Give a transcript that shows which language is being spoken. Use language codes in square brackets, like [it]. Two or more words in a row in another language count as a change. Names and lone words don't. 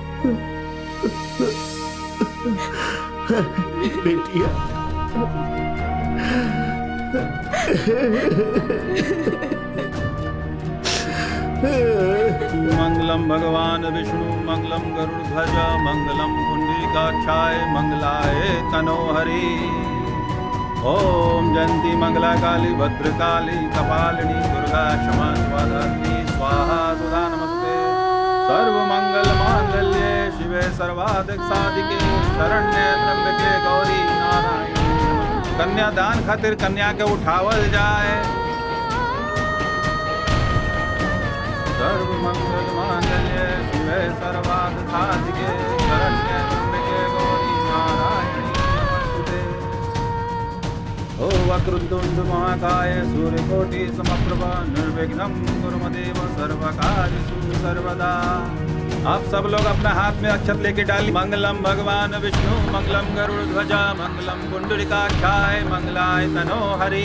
[bho] बेटिया [sa] मंगलम भगवान विष्णु मंगलम गरुड़ध्वज मंगलम पुंडरीकाक्षाय मंगलाय तनोहरि। ओम जयंती मंगला काली भद्रकाली कपालिनी दुर्गा क्षमा स्वाधात्री स्वाहा सुधा नमस्ते। सर्व मंगल मांगल्ये शिवे सर्वाधिक साधिके शरण्ये त्र्यंबके गौरी नारायणी नमोस्तुते। [bho] कन्यादान खातिर कन्या के उठावल जाए। [sa] सर्व मंगल मांगल्ये शिवे सर्वार्थ साधिके शरण्ये त्र्यंबके गौरी नारायणी नमोस्तुते। ओ वक्रतुंड महाकाय सूर्यकोटि समप्रभ निर्विघ्नं कुरु मे देव सर्वकार्येषु सर्वदा। [bho] आप सब लोग अपना हाथ में अक्षत लेके डाली। [sa] मंगलम भगवान विष्णु मंगलम गरुड़ध्वज मंगलम पुंडरीकाक्षाय मंगलाय तनोहरि।